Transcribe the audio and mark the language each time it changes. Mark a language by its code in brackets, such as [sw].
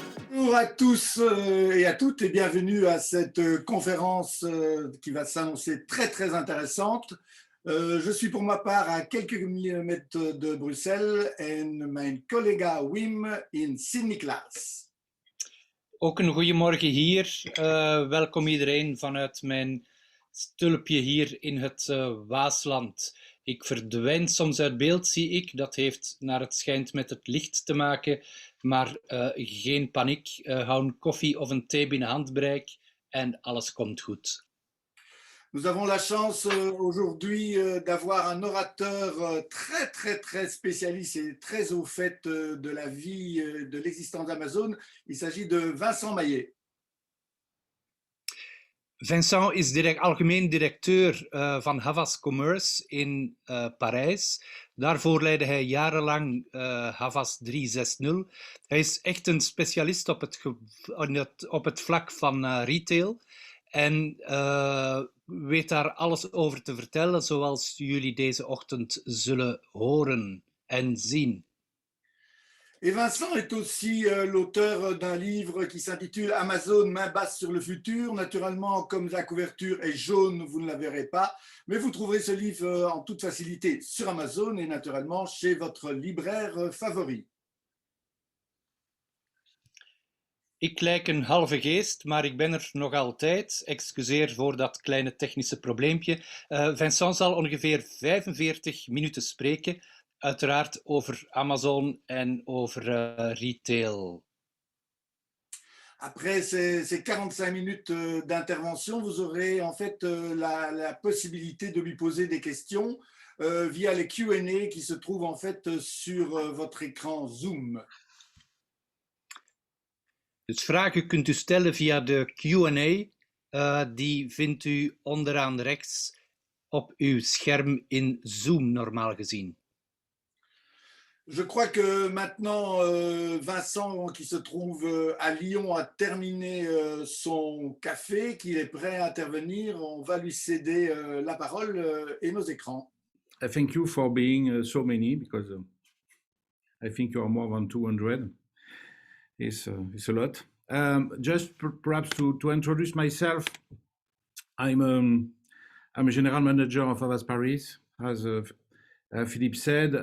[fr] Bonjour à tous et à toutes et bienvenue à cette conférence qui va s'annoncer très très intéressante. Je suis pour ma part à quelques kilomètres de Bruxelles [nl] en mijn collega Wim in Sint-Niklaas. Ook een goeiemorgen hier. Welkom iedereen vanuit mijn stulpje hier in het Waasland. Ik verdwijn soms uit beeld, zie ik. Dat heeft naar het schijnt met het licht te maken. Maar geen paniek. Hou een koffie of een thee binnen handbereik en alles komt goed. [fr] Nous avons la chance aujourd'hui d'avoir un orateur très très très spécialiste et très au fait de la vie, de l'existence d'Amazon. Il s'agit de Vincent Maillet. [nl] Vincent is algemeen directeur van Havas Commerce in Parijs. Daarvoor leidde hij jarenlang Havas 360. Hij is echt een specialist op het vlak van retail en weet daar alles over te vertellen, zoals jullie deze ochtend zullen horen en zien. [fr] Et Vincent est aussi l'auteur d'un livre qui s'intitule Amazon, main basse sur le futur. Naturellement, comme la couverture est jaune, vous ne la verrez pas, mais vous trouverez ce livre en toute facilité sur Amazon et naturellement chez votre libraire favori. [nl] Ik lijk een halve geest, maar ik ben er nog altijd. Excuseer voor dat kleine technische probleempje. Vincent zal ongeveer 45 minuten spreken. Uiteraard over Amazon en over retail. [fr] Après ces 45 minutes d'intervention, vous aurez en fait la possibilité de lui poser des questions via les Q&A qui se trouvent en fait sur votre écran Zoom. [nl] Dus vragen kunt u stellen via de Q&A. Die vindt u onderaan rechts op uw scherm in Zoom normaal gezien. [fr] Je crois que maintenant, Vincent, qui se trouve à Lyon, a terminé son café, qu'il est prêt à intervenir. On va lui céder la parole et nos écrans. [en] Thank you for being so many, because I think you are more than 200. It's a lot. Just perhaps to introduce myself, I'm a general manager of Havas Paris, as Philippe said.